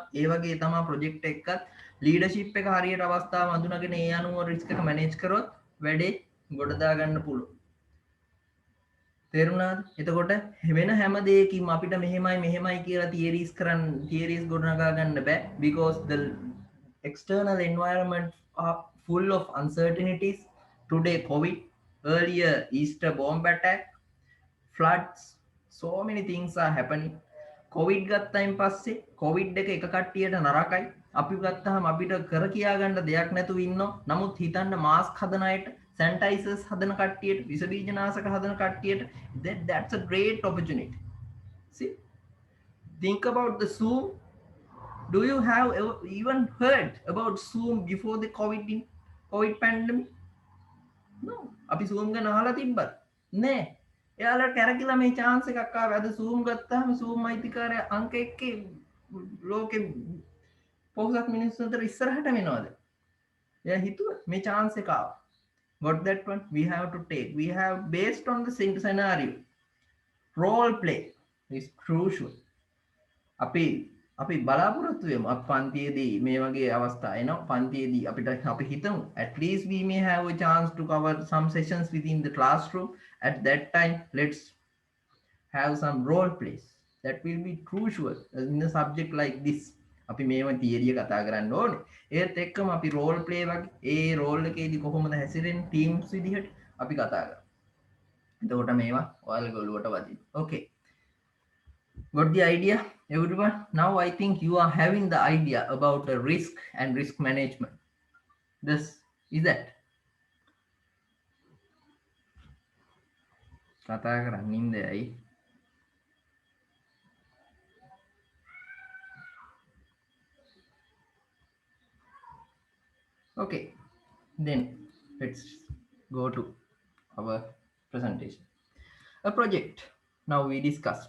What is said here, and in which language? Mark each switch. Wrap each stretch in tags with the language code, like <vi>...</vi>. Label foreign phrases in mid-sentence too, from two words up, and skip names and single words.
<si>ඒ වගේ තමයි ප්‍රොජෙක්ට් එකත් ලීඩර්ෂිප් එක හරියට අවස්ථාව හඳුනාගෙන ඒ අනුව රිස්ක් එක මැනේජ් කරොත් වැඩේ ගොඩ දා ගන්න පුළුවන්. තේරුණාද? එතකොට වෙන හැම දෙයකින්ම අපිට මෙහෙමයි කියලා තියරිස් ගොඩනගා ගන්න බෑ,</si> <en>because the external environment are full of uncertainties. Today COVID, earlier Easter bomb attack, floods, so many things are happening.</en> <si>කොවිඩ් ගත්තයින් පස්සේ කොවිඩ් එක කට්ටියට නරකයි. අපි ගත්තාම අපිට කර කියා ගන්න දෙයක් නැතුව ඉන්නවා. නමුත් හිතන්න මාස්ක් හදන අයට, සැනිටයිසර්ස් හදන කට්ටියට, විස බීජනාශක හදන කට්ටියට,</si> <en>that's a great opportunity. See, think about the Zoom. Do you have even heard about Zoom before the COVID pandemic? No.</en> <si>අපි Zoom ගැන අහලා තිබ්බත් නෑ. එයාලට කැරකිලා මේ chance එකක් ආවා. අද Zoom ගත්තාම Zoom අයිතිකාරය අංක 1 ලෝකෙ පොහොසත් මිනිස්සු අතර ඉස්සරහට වෙනවද? එයා හිතුවා මේ chance එක ආවා.</si> <en>Got that one? We have to take. We have based on the scenario. Role play is crucial.</en> <si>අපි බලාපොරොත්තු වෙමු අප පන්තියේදී මේ වගේ අවස්ථා එනවා. පන්තියේදී අපි හිතමු</si> <en>at least we may have a chance to cover some sessions within the classroom. At that time, let's have some role plays. That will be crucial in a subject like this.</en> <si>අපි මේව තියරිය කතා කරන්න ඕනේ. ඒත් එක්කම අපි</si> <en>role play</en> <si>වගේ ඒ රෝල් එකේදී කොහොමද හැසිරෙන්නේ ටීම්ස් විදිහට අපි කතා කරමු. එතකොට මේවා ඔයාලගේ ඔළුවට වදින්න.</si> <en>Okay. Got the idea, everyone? Now I think you are having the idea about the risk and risk management. This is that.</en> <si>කතා කරන්නේ ඇයි?</si> <en>Okay, then let's go to our presentation. A project. Now we discussed.</en>